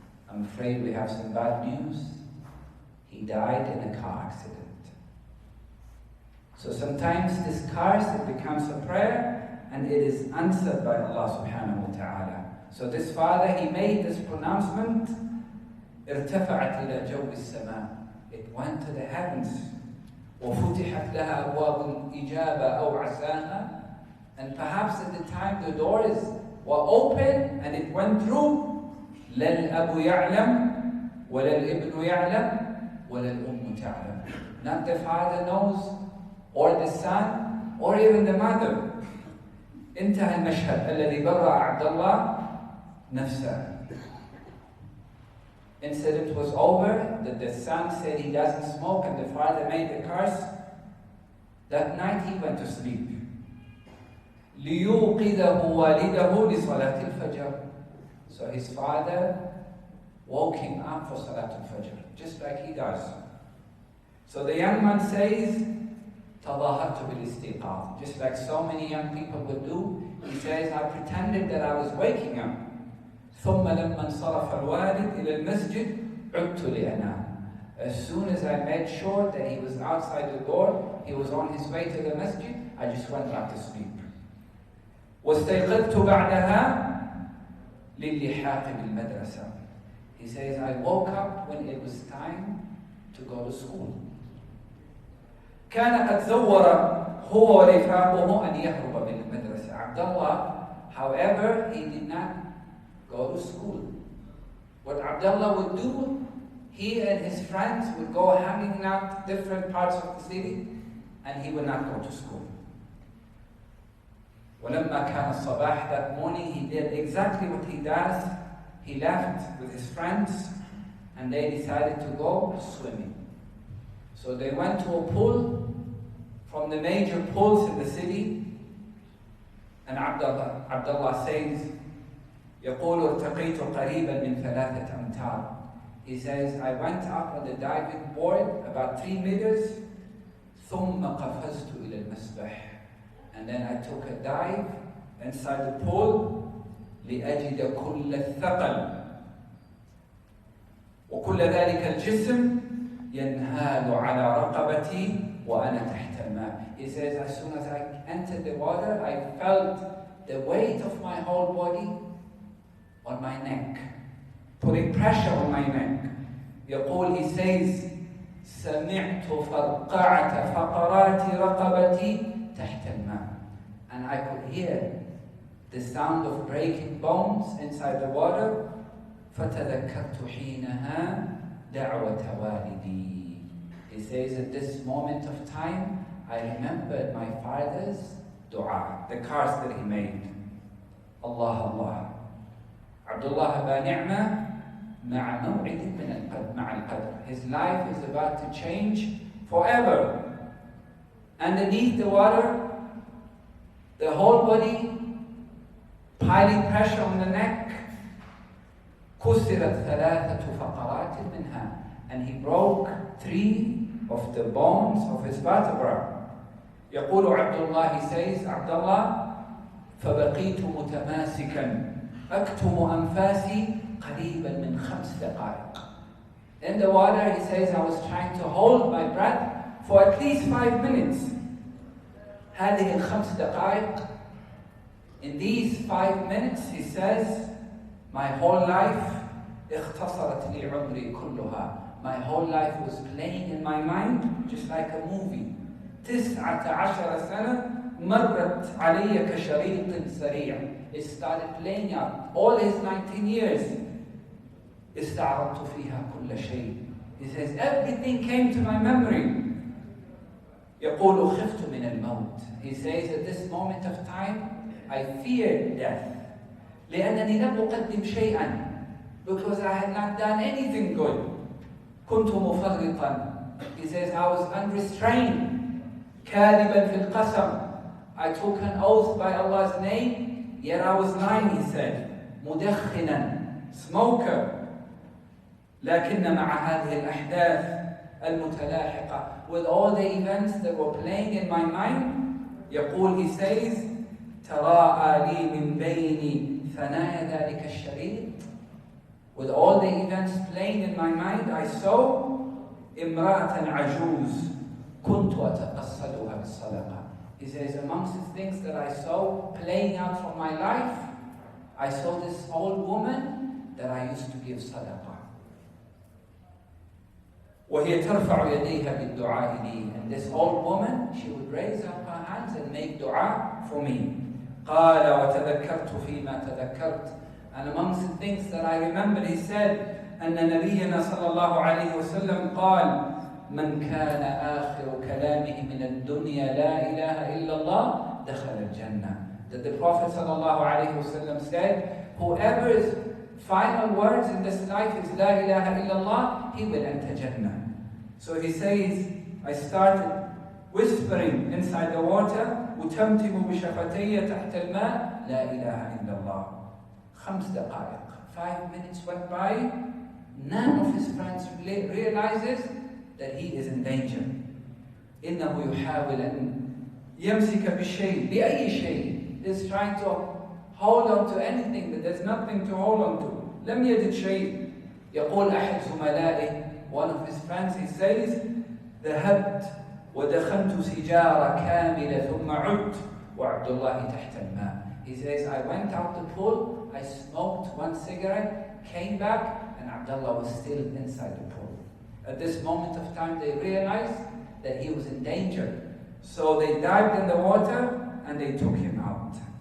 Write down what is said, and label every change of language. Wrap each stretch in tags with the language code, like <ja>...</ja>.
<en>I'm afraid we have some bad news. He died in a car accident. So sometimes this curse, it becomes a prayer, and it is answered by Allah subhanahu wa ta'ala. So this father, he made this pronouncement,</en> <ar>ارتفعت إلى جو السماء.</ar> <en>It went to the heavens.</en> <ar>وفتحت لها أبواب الإجابة أو عساها.</ar> <en>And perhaps at the time the doors were open and it went through.</en> <ar>لا الأب يعلم ولا الابن يعلم ولا الأم تعلم.</ar> <en>Not the father knows, or the son, or even the mother.</en> <ar>انتهى المشهد الذي برأ عبد الله نفسه.</ar> <en>Incident was over, that the son said he doesn't smoke and the father made the curse. That night he went to sleep.</en> <ar>لِيُوقِذَهُ وَالِدَهُ لِصَلَاةِ الْفَجْرِ.</ar> <en>So his father woke him up for Salatul Fajr, just like he does. So the young man says,</en> <ar>تَظَاهَرْتُ بِالْإِسْتِيقَاظِ.</ar> <en>Just like so many young people would do, he says, I pretended that I was waking up.</en> <ar>ثم لما انصرف الوالد إلى المسجد عدت لأنام.</ar> <en>As soon as I made sure that he was outside the door, he was on his way to the masjid, I just went back to sleep.</en> <ar>واستيقظت بعدها للحاق بالمدرسة.</ar> <en>He says, I woke up when it was time to go to school.</en> <ar>كان قد زور هو ورفاقه أن يهرب من المدرسة.</ar> <en>Abdullah, however, he did not go to school. What Abdullah would do, he and his friends would go hanging out different parts of the city, and he would not go to school.</en> <ar>ولما كان الصباح,</ar> <en>that morning he did exactly what he does. He left with his friends and they decided to go swimming. So they went to a pool from the major pools in the city. And Abdullah says,</en> <ar>يقول ارتقيت قريبا من 3 أمتار.</ar> <en>He says, I went up on the diving board about 3 meters.</en> <ar>ثم قفزت إلى المسبح.</ar> <en>And then I took a dive inside the pool</en> <ar>لأجد كل الثقل وكل ذلك الجسم ينهال على رقبتي وأنا تحت الماء.</ar> <en>He says, as soon as I entered the water, I felt the weight of my whole body on my neck, putting pressure on my neck.</en> <ar>يقول,</ar> <en>he says,</en> <ar>سمعت فرقعة فقرات رقبتي تحت الماء.</ar> <en>And I could hear the sound of breaking bones inside the water.</en> <ar>فتذكرت حينها دعوة والدي.</ar> <en>He says, at this moment of time, I remembered my father's dua, the curse that he made. Allah, Allah.</en> <ar>Abdullah ba ni'mah مع موعد مع القدر.</ar> <en>His life is about to change forever. Underneath the water, the whole body piling pressure on the neck.</en> <ar>كسرت 3 فقرات منها.</ar> <en>And he broke 3 of the bones of his vertebra.</en> <ar>يقول عبد الله,</ar> <en>he says, Abdullah,</en> <ar>فبقيت متماسكا أكتم أنفاسي قريبا من 5 دقائق.</ar> <en>In the water, he says, I was trying to hold my breath for at least 5 minutes.</en> <ar>هذه 5 دقائق.</ar> <en>In these 5 minutes, he says, my whole life</en> <ar>اختصرت لي عمري كلها.</ar> <en>My whole life was playing in my mind just like a movie.</en> <ar>19 سنة مرت علي كشريط سريع.</ar> <en>It started playing out. All his 19 years.</en> <ar>استعرضت فيها كل شيء.</ar> <en>He says, everything came to my memory.</en> <ar>يقول خفت من الموت.</ar> <en>He says, at this moment of time, I feared death.</en> <ar>لأنني لم أقدم شيئا.</ar> <en>Because I had not done anything good.</en> <ar>كنت مفرطا.</ar> <en>He says, I was unrestrained.</en> <ar>كاذبا في القسم.</ar> <en>I took an oath by Allah's name, yet I was lying, he said.</en> <ar>مدخنا,</ar> <en>smoker.</en> <ar>لكن مع هذه الأحداث المتلاحقة,</ar> <en>with all the events that were playing in my mind,</en> <ar>يقول,</ar> <en>he says,</en> <ar>تراءى لي من بين ثنايا ذلك الشريط.</ar> <en>With all the events playing in my mind, I saw</en> <ar>امرأة عجوز كنت أتقصدها بالصدقة.</ar> <en>He says, amongst the things that I saw playing out from my life, I saw this old woman that I used to give sadaqah.</en> <ar>وهي ترفع يديها بالدعاء لي.</ar> <en>And this old woman, she would raise up her hands and make dua for me.</en> <ar>قال وتذكرت فيما تذكرت.</ar> <en>And amongst the things that I remembered, he said,</en> <ar>أن نبينا صلى الله عليه وسلم قال من كان آخر كلامه من الدنيا لا إله إلا الله دخل الجنة.</ar> <en>That the Prophet</en> <ar>صلى الله عليه وسلم</ar> <en>said, whoever's final words in this life is</en> <ar>لا إله إلا الله,</ar> <en>he will enter Jannah. So he says, I started whispering inside the water,</en> <ar>وتمتم بشفتي تحت الماء لا إله إلا الله. 5 دقائق.</ar> <en>5 minutes went by. None of his friends realizes that he is in danger.</en> <ar>إنه يحاول أن يمسك بالشيء بأي شيء.</ar> <en>He's trying to hold on to anything, but there's nothing to hold on to.</en> <ar>لم يجد شيء. يقول أحد زملائه,</ar> <en>one of his friends, he says,</en> <ar>ذهبت ودخلت سجارة كاملة ثم عدت وعبد الله تحت الماء.</ar> <en>He says, I went out the pool, I smoked 1 cigarette, came back, and Abdullah was still inside the pool. At this moment of time, they realized that he was in danger. So they dived in the water and they took him out.</en>